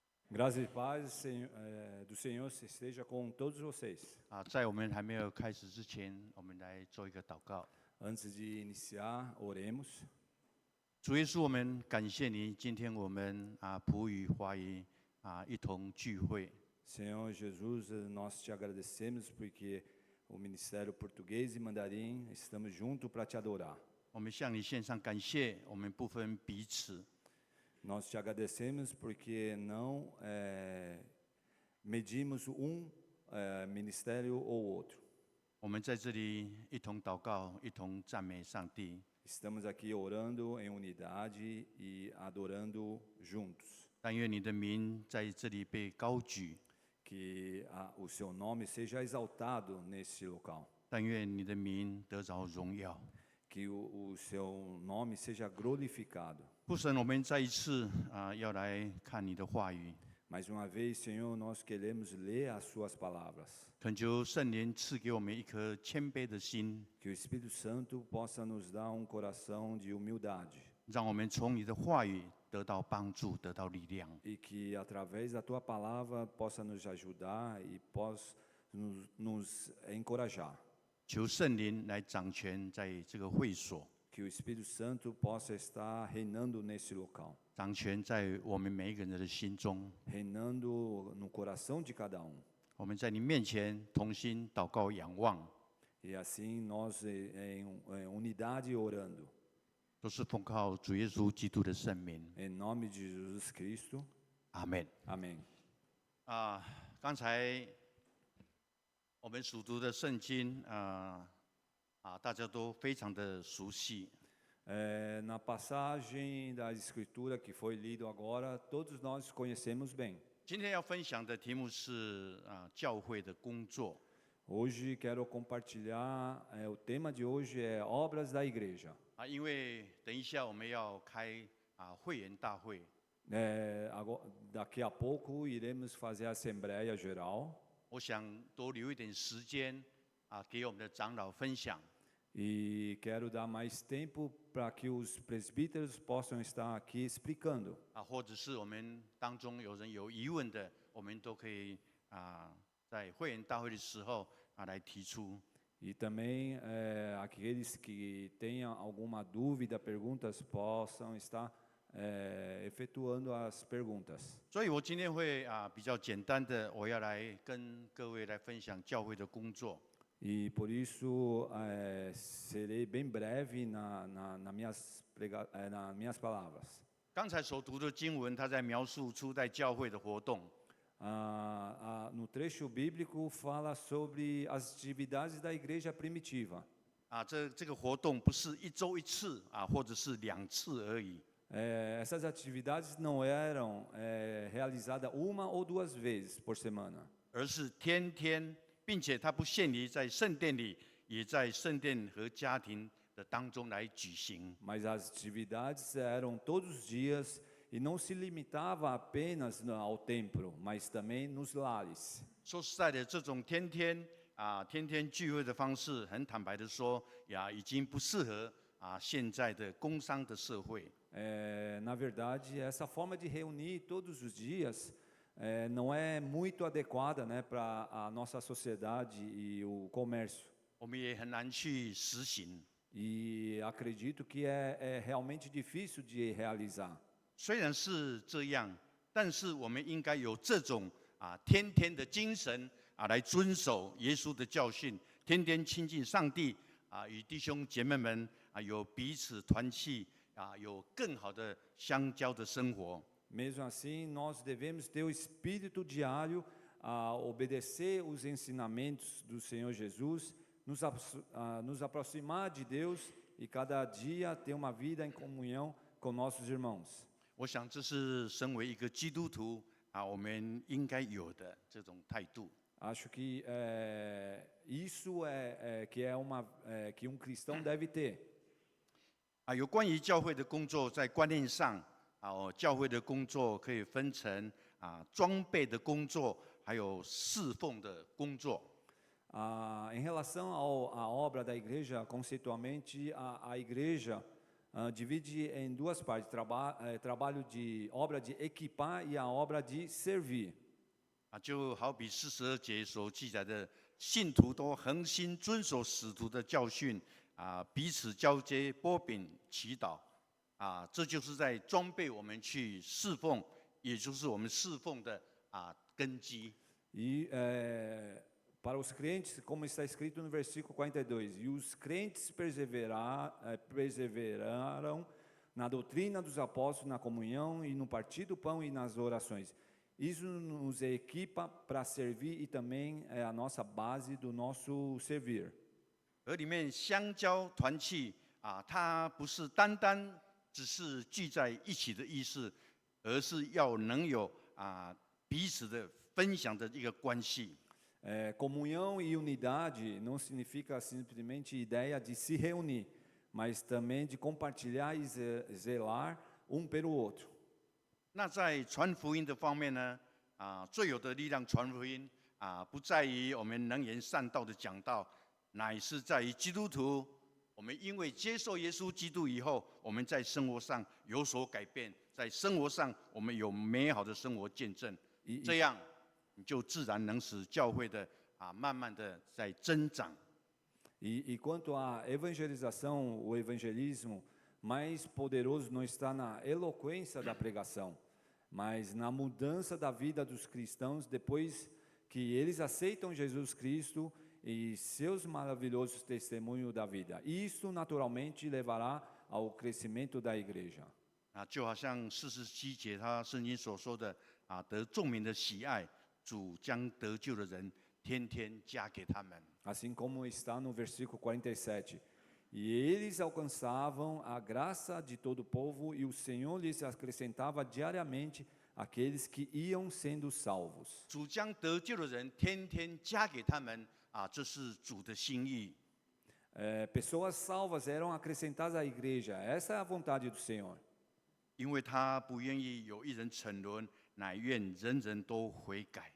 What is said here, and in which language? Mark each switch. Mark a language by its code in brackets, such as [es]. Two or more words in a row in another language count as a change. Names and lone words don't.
[pt] Graça e paz do Senhor esteja com todos vocês. [zh] 在我们还没有开始之前，我们来做一个祷告。 [pt] Antes de iniciar, oremos. [zh] 主耶稣，我们感谢你，今天我们普语华语一同聚会。 [pt] Senhor Jesus, nós te agradecemos porque o Ministério Português e Mandarim estamos juntos para te adorar. [zh] 我们向你献上感谢，我们不分彼此。 [pt] Nós te agradecemos porque não medimos ministério ou outro. [zh] 我们在这里一同祷告，一同赞美上帝。 [pt] Estamos aqui orando em unidade e adorando juntos. [zh] 但愿你的名在这里被高举， [pt] Que o seu nome seja exaltado nesse local. [zh] 但愿你的名得着荣耀。 [pt] Que o seu nome seja glorificado. [zh] 父神，我们再一次要来看你的话语。 [pt] Mais uma vez, Senhor, nós queremos ler as suas palavras. [zh] 恳求圣灵赐给我们一颗谦卑的心， [pt] Que o Espírito Santo possa nos dar coração de humildade. [zh] 让我们从你的话语得到帮助，得到力量。 [pt] E que através da tua palavra possa nos ajudar e possa nos encorajar. [zh] 求圣灵来掌权在这个会所， [pt] Que o Espírito Santo possa estar reinando nesse local. [zh] 掌权在我们每一个人的心中。 [pt] Reinando no coração de cada um. [zh] 我们在你面前同心祷告仰望， [pt] E assim nós em unidade orando. [zh] 都是奉靠主耶稣基督的圣名。 [pt] Em nome de Jesus Cristo. [zh] 阿门。 [pt] Amém. [zh] 刚才我们所读的圣经大家都非常的熟悉。 [pt] Na passagem da Escritura que foi lido agora, todos nós conhecemos bem. [zh] 今天要分享的题目是教会的工作。 [pt] Hoje quero compartilhar, o tema de hoje é obras da igreja. [zh] 因为等一下我们要开会员大会， [pt] Daqui a pouco iremos fazer a Assembleia Geral. [zh] 我想多留一点时间给我们的长老分享。 [pt] E quero dar mais tempo para que os presbíteros possam estar aqui explicando. [zh] 或者是我们当中有人有疑问的，我们都可以在会员大会的时候来提出。 [pt] E também aqueles que tenham alguma dúvida, perguntas, possam estar efetuando as perguntas. [zh] 所以我今天会比较简单的，我要来跟各位来分享教会的工作。 [pt] E por isso serei bem breve nas minhas palavras. [zh] 刚才所读的经文，它在描述初代教会的活动。 [pt] No trecho bíblico fala sobre as atividades da igreja primitiva. [zh] 这个活动不是一周一次或者是2次而已。 [pt] Essas atividades não eram realizadas uma ou duas vezes por semana. [zh] 而是天天，并且它不限于在圣殿里，也在圣殿和家庭的当中来举行。 [pt] Mas as atividades eram todos os dias e não se limitava apenas ao templo, mas também nos lares. [zh] 说实在的，这种天天聚会的方式，很坦白的说，已经不适合现在的工商的社会。 [pt] Na verdade, essa forma de reunir todos os dias não é muito adequada, né, para a nossa sociedade e o comércio. [zh] 我们也很难去实行。 [pt] E acredito que é realmente difícil de realizar. [zh] 虽然是这样，但是我们应该有这种天天的精神来遵守耶稣的教训，天天亲近上帝与弟兄姐妹们有彼此团契有更好的相交的生活。 [pt] Mesmo assim, nós devemos ter o espírito diário a obedecer os ensinamentos do Senhor Jesus, nos aproximar de Deus e cada dia ter uma vida em comunhão com nossos irmãos. [zh] 我想这是身为一个基督徒我们应该有的这种态度。 [pt] Acho que isso que cristão deve ter. [zh] 有关于教会的工作，在观念上教会的工作可以分成装备的工作，还有侍奉的工作。 [pt] Em relação à obra da igreja, conceitualmente, a igreja divide em duas partes, trabalho de obra de equipar e a obra de servir. [zh] 就好比42节所记载的，信徒都恒心遵守使徒的教训，彼此交接、擘饼、祈祷，这就是在装备我们去侍奉，也就是我们侍奉的根基。 [pt] E para os crentes, como está escrito no versículo 42, e os crentes perseveraram na doutrina dos apóstolos, na comunhão e no partir do pão e nas orações. Isso nos equipa para servir e também é a nossa base do nosso servir. [zh] 而里面相交团契它不是单单只是聚在一起的意思，而是要能有彼此的分享的一个关系。 [pt] Comunhão e unidade não significa simplesmente ideia de se reunir, mas também de compartilhar e zelar um pelo outro. [zh] 那在传福音的方面呢，最有的力量传福音不在于我们能言善道的讲道，乃是在于基督徒，我们因为接受耶稣基督以后，我们在生活上有所改变，在生活上我们有美好的生活见证，这样你就自然能使教会的慢慢的在增长。 [pt] E quanto à evangelização, o evangelismo mais poderoso não está na eloquência da pregação, mas na mudança da vida dos cristãos depois que eles aceitam Jesus Cristo e seus maravilhosos testemunhos da vida. Isso naturalmente levará ao crescimento da igreja. [zh] 就好像47节他圣经所说的得众民的喜爱，主将得救的人天天加给他们。 [pt] Assim como está no versículo 47. E eles alcançavam a graça de todo o povo, e o Senhor lhes acrescentava diariamente aqueles que iam sendo salvos. [zh] 主将得救的人天天加给他们这是主的心意。 [pt] Pessoas salvas eram acrescentadas à igreja. Essa é a vontade do Senhor. [zh] 因为他不愿意有一人沉沦，乃愿人人都悔改。